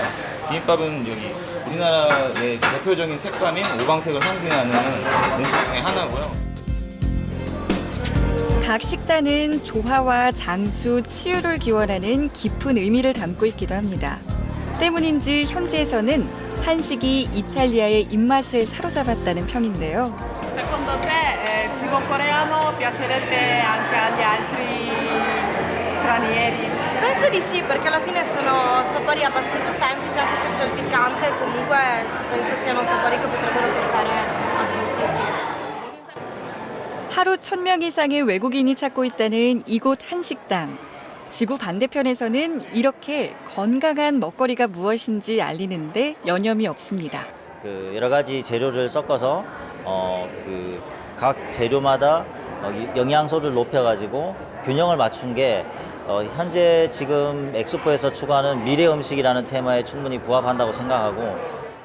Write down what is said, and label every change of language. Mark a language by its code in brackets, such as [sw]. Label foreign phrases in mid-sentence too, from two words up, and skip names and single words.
[ko] 비빔밥은 여기 우리나라의 대표적인 색감인 오방색을 상징하는 음식 중에 하나고요. 각 식단은 조화와 장수, 치유를 기원하는 깊은 의미를 담고 있기도 합니다. 때문인지 현지에서는 한식이 이탈리아의 입맛을 사로잡았다는 평인데요. [it] Secondo te cibo coreano piacerebbe anche agli altri stranieri? Penso di sì, perché alla fine sono sapori abbastanza semplici, anche se c'è il piccante, comunque penso siano sapori che potrebbero piacere a tutti, sì. [ko] 하루 1,000명 이상의 외국인이 찾고 있다는 이곳 한식당. 지구 반대편에서는 이렇게 건강한 먹거리가 무엇인지 알리는데 여념이 없습니다. 여러 가지 재료를 섞어서 각 재료마다 영양소를 높여가지고 균형을 맞춘 게 현재 지금 엑스포에서 추구하는 미래 음식이라는 테마에 충분히 부합한다고 생각하고.